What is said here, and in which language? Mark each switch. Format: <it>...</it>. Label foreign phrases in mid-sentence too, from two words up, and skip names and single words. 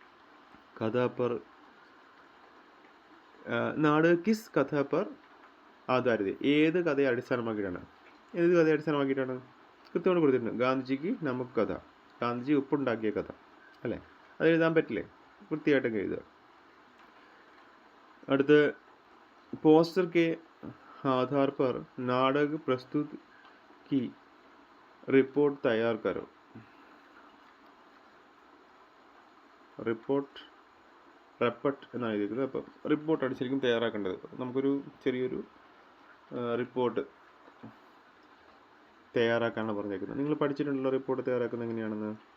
<hi>नाटक की कथा पर नाटक किस कथा पर आधारित,</hi> <ml>ഏത് കഥയെ അടിസ്ഥാനമാക്കിയിട്ടാണ്? ഏത് കഥയെ അടിസ്ഥാനമാക്കിയിട്ടാണ്? കൃത്യമായിട്ട് കൊടുത്തിട്ടുണ്ട്. ഗാന്ധിജിക്ക് നമുക്ക് കഥ, ഗാന്ധിജി ഉപ്പുണ്ടാക്കിയ കഥ അല്ലേ? അത് എഴുതാൻ പറ്റില്ലേ? വൃത്തിയായിട്ടൊക്കെ എഴുതുക. അടുത്ത്</ml> <hi>പോസ്റ്റർ के आधार पर नाटक प्रस्तुत की रिपोर्ट तैयार करो.</hi> <ml>റിപ്പോർട്ട് എന്നാണ് എഴുതിയിരിക്കുന്നത്. അപ്പം റിപ്പോർട്ടാണ് ശരിക്കും തയ്യാറാക്കേണ്ടത്. നമുക്കൊരു ചെറിയൊരു റിപ്പോർട്ട് തയ്യാറാക്കാനാണ് പറഞ്ഞേക്കുന്നത്. നിങ്ങൾ പഠിച്ചിട്ടുണ്ടല്ലോ റിപ്പോർട്ട് തയ്യാറാക്കുന്നത് എങ്ങനെയാണെന്ന്?</ml>